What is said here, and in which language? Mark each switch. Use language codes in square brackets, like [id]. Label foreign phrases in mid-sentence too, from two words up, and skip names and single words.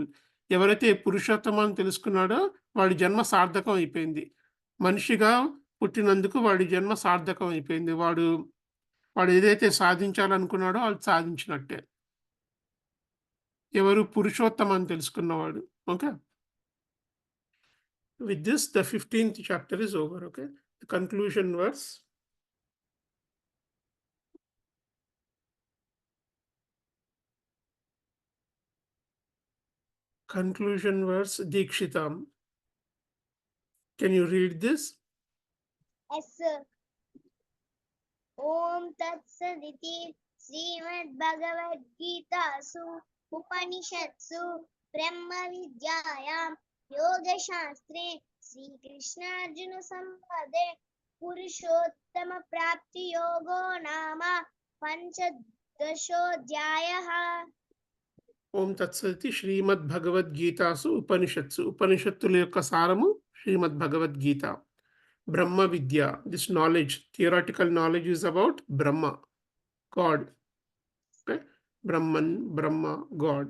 [te] ఎవరైతే పురుషోత్తమాన్ని తెలుసుకున్నాడో వాడి జన్మ సార్థకం అయిపోయింది. మనిషిగా పుట్టినందుకు వాడి జన్మ సార్థకం అయిపోయింది. వాడు ఏదైతే సాధించాలనుకున్నాడో అది సాధించినట్టే. ఎవరు? పురుషోత్తమాన్ని తెలుసుకున్నవాడు. ఓకే. [en] With this, the 15th chapter is over. Okay. The conclusion verse. Conclusion verse, Dikshitam. Can you read this? Yes, sir. [sa] ओम् तत् सदिति श्रीमद् भगवद् गीता सु उपनिषत्सु ब्रह्म विद्यायां योग शास्त्रे श्री कृष्ण अर्जुन संवादे पुरुषोत्तम प्राप्ति योगो नाम पञ्चदशोऽध्यायः. ఓం తత్సతి శ్రీమద్ భగవద్గీతాసు ఉపనిషత్సు. [te] ఉపనిషత్తుల యొక్క సారము శ్రీమద్ భగవద్గీత. బ్రహ్మ విద్య. [en] this knowledge, theoretical knowledge is about Brahma, God. Okay. Brahman, Brahma, God.